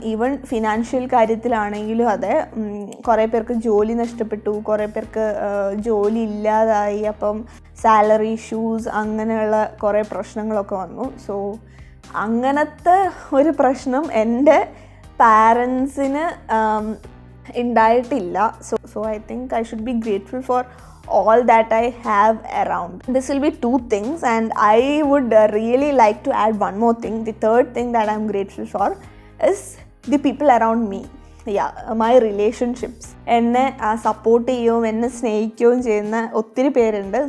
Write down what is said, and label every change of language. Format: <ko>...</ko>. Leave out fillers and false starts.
<ml>Even financial കാര്യത്തിലാണെങ്കിലും അതെ, കുറേ പേർക്ക് ജോലി നഷ്ടപ്പെട്ടു, കുറേ പേർക്ക് ജോലി ഇല്ലാതായി, അപ്പം സാലറി ഇഷ്യൂസ് അങ്ങനെയുള്ള കുറേ പ്രശ്നങ്ങളൊക്കെ വന്നു. സോ അങ്ങനത്തെ ഒരു പ്രശ്നം എൻ്റെ പാരൻസിന് ഉണ്ടായിട്ടില്ല.</ml> <en>So I think I should be grateful for all that I have around. This will be two things, and I would really like to add one more thing. The third thing that I'm grateful for is the people around me. My relationships.</en> <ml>എന്നെ support ചെയ്യുകയും എന്നെ സ്നേഹിക്കുകയും ചെയ്യുന്ന ഒത്തിരി പേരുണ്ട്.</ml>